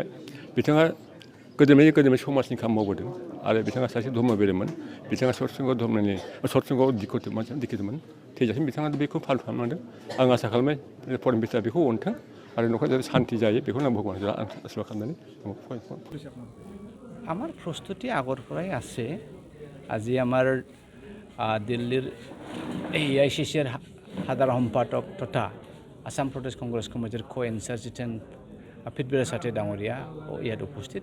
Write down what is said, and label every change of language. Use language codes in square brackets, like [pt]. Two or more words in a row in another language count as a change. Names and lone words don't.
[brx] बिथाङा गोदोनिफ्राय समाजनि खामानि मावबोदों आरो बिथाङा सासे धर्मगिरिमोन। बिथाङा सतसंग दिखिदोंमोन। थैजासिम बिथाङा बेखौ फाल खालामलांदों। आं आसा खालामो [en] foreign minister [brx] बेखौ अनथों आरो न'खरा जाहाथे शान्ति जायो बेखौनो आं भगबानखौ आशीर्बाद खालामनानै [as] আমার প্রস্তুতি আগৰ পৰাই আছে। আজি আমাৰ দিল্লীৰ AICCৰ সাধাৰণ সম্পাদক তথা আসাম প্ৰদেশ কংগ্ৰেছ কমিটিৰ ইনচাৰ্জ জিতেন পিতবীৰ সাথে ডাঙৰীয়া ইয়াত উপস্থিত।